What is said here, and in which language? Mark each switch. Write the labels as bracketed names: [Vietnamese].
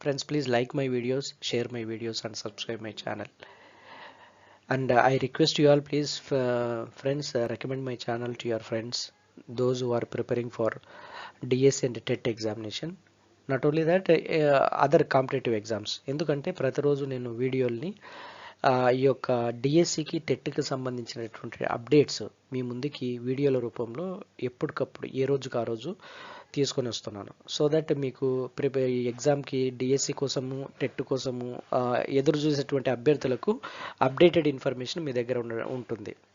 [English] Please like my videos, share my videos and subscribe my channel. And I request you all, please, friends, recommend my channel to your friends, those who are preparing for DSC and TET examination. Not only that, other competitive exams. [Telugu] ఎందుకంటే ప్రతిరోజు నేను వీడియోల్ని ఈ యొక్క డిఎస్సికి, టెట్కి సంబంధించినటువంటి updates మీ ముందుకి వీడియోల రూపంలో ఎప్పటికప్పుడు ఏ రోజుకి ఆ రోజు తీసుకొని వస్తున్నాను. [English] so that [Telugu] మీకు ఈ ఎగ్జామ్కి, డిఎస్సి కోసము, టెట్ కోసము ఎదురు చూసేటువంటి అభ్యర్థులకు అప్డేటెడ్ ఇన్ఫర్మేషన్ మీ దగ్గర ఉంటుంది.